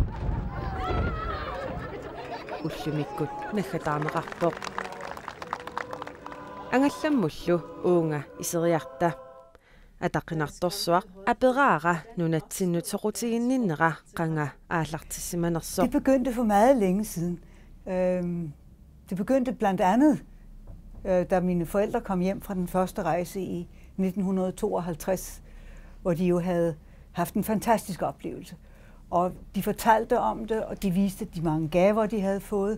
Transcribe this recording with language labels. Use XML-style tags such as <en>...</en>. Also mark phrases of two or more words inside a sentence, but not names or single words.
<kl>Ullumikkut naggataarneqarpoq. Angallammullu uunga isiariarta. Ataqqinartorsuaq aperaara nunatsinnut soqutiginninnera qanga aallartissimanersoq.</kl> <da>Det begyndte for meget længe siden. Det begyndte blandt andet, da mine forældre kom hjem fra den første rejse i 1952, hvor de jo havde haft en fantastisk oplevelse. Og de fortalte om det, og de viste de mange gaver, de havde fået.</da>